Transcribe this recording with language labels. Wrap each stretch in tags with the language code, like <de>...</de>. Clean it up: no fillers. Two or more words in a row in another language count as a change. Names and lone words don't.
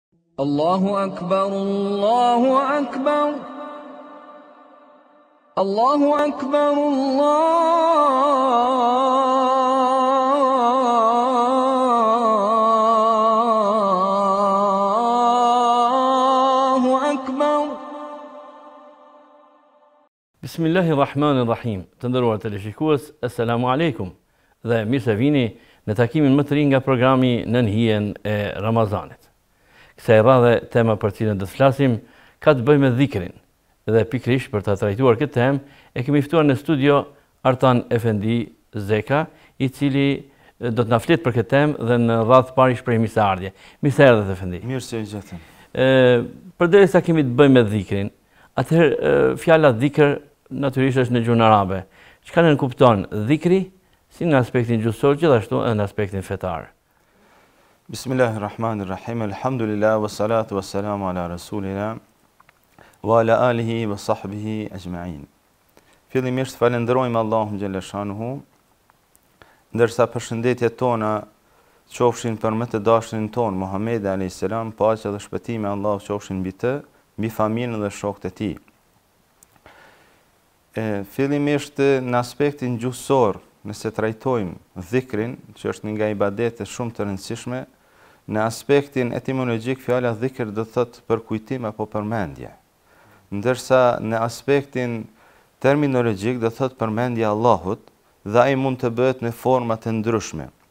<ar>الله أكبر الله أكبر الله أكبر الله أكبر. بسم الله الرحمن الرحيم.</ar> <sq>Të nderuar teleshikues,</sq> <ar>السلام عليكم.</ar> <sq>Dhe mirë se vini në takimin më të ri nga programi Nën hijen e Ramazanit. Kësaj radhe tema për cilën do të flasim ka të bëjë me dhikrin. Dhe pikërisht për ta trajtuar këtë temë e kemi ftuar në studio Artan Efendi Zeka, i cili do të na flet për këtë temë dhe në radhë parë shpreh mirëseardhje. Mirëseardhje Efendi. Mirë se gjetëm. Përderisa kemi të bëjmë me dhikrin, atëherë fjala dhikr natyrisht është në gjuhën arabe. Çka ne kupton dhikri si në aspektin gjuhësor, gjithashtu edhe në aspektin fetar?</sq> <ar>بسم الله الرحمن الرحيم. الحمد لله والصلاة والسلام على رسولنا وعلى آله وصحبه أجمعين.</ar> <sq>Fillimisht falenderojmë Allahun</sq> <ar>جل شأنه,</ar> <sq>ndërsa përshëndetjet tona qofshin për më të dashurin ton Muhamedi</sq> <ar>عليه السلام,</ar> <sq>paqja dhe shpëtimi i Allahut qofshin mbi të, mbi familjen dhe shokët e tij. Fillimisht në aspektin gjuhësor, nëse trajtojmë dhikrin, që është një nga ibadetet shumë të rëndësishme, në aspektin etimologjik fjala dhikr do të thotë përkujtim apo përmendje, ndërsa në aspektin terminologjik do të thotë përmendje Allahut, dhe ai mund të bëhet në forma të ndryshme,</sq>